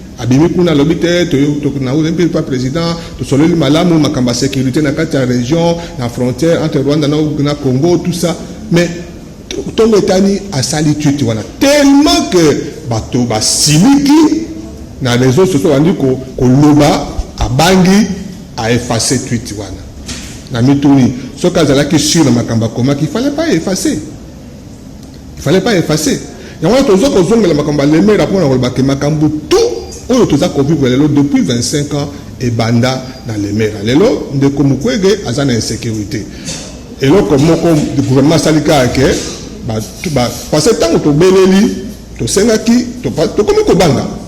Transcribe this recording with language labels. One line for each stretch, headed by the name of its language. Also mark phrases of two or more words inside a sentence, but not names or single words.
Lingala: Abimi kuna alobi te, to, to, na uze mpe pa président, tosololi malamu, makambo ya sécurité na kati ya région, na
French: frontière entre
Lingala: Rwanda na, na Congo,
French: tout ça.
Lingala: Mais, tongo etani asali tweet wana.
French: Tellement que
Lingala: bato basiliki, na réseaux sociaux bandi ko, koloba, abangi,
French: a effacé
Lingala: tweet wana. Na mituni, soki azalaki sûr na makambo akomaki,
French: il fallait pas effacer. Il fallait pas effacer.
Lingala: Yango wana toza kozongela makambo ya Lemera mpona koloba ke makambo tout oyo toza kovivre lelo
French: depuis vingt-cinq ans
Lingala: ebanda na Lemera. Lelo, ndeko Mukwege aza na insécurité. Eloko moko gouvernement asali kaka ke, ba, tu, ba,
French: parce que
Lingala: ntango tobeleli, tosengaki, topa-, tokomi kobanga.